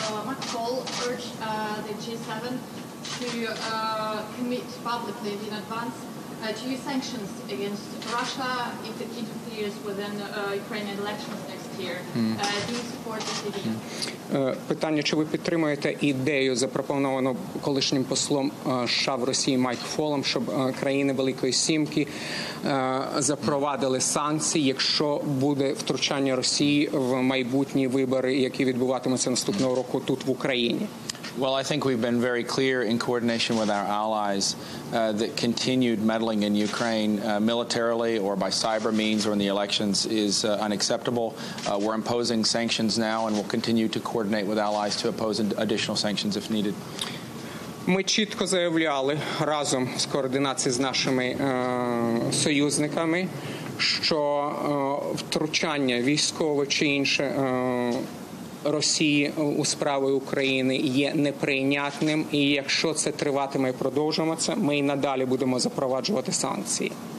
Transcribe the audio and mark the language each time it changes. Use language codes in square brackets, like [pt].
[en] Macron urged the G7 to commit publicly in advance to use sanctions against Russia if it interferes within Ukrainian elections next year. Do you support this idea? [uk] Питання, чи ви підтримуєте ідею, запропоновану колишнім послом США в Росії Майк Фолом, щоб країни Великої Сімки запровадили санкції, якщо буде втручання Росії в майбутні вибори, які відбуватимуться наступного року тут в Україні? [en] Well, I think we've been very clear in coordination with our allies that continued meddling in Ukraine militarily or by cyber means or in the elections is unacceptable. We're imposing sanctions now and we'll continue to coordinate with allies to oppose additional sanctions if needed. [uk] Ми чітко заявляли разом з координацією з нашими союзниками, що втручання військове чи інше Росії у справи України є неприйнятним, і якщо це триватиме і продовжуватиметься, ми і надалі будемо запроваджувати санкції.